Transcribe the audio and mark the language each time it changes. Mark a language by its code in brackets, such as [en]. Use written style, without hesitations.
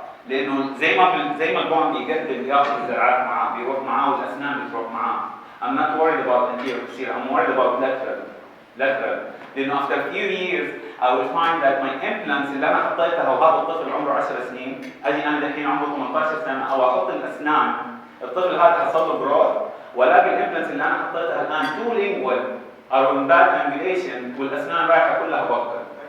[ar] لأنه زي ما البون بيقدم بياخذ الزرعات معاه، بيروح معاه والأسنان بتروح معاه. [en] I'm not worried about anterior posterior. I'm worried about lateral. [ar] لأنه [en] after a few years I will find that my implants [ar] اللي أنا حطيتها وهذا الطفل عمره 10 سنين، أجي أنا الحين عمره 18 سنة أو أحط الأسنان، الطفل هذا حصل له جروث، ولاقي الامبلانتس اللي أنا حطيتها الآن تو lingual أو [en] in bad angulation [ar] والأسنان رايحة كلها بوكر.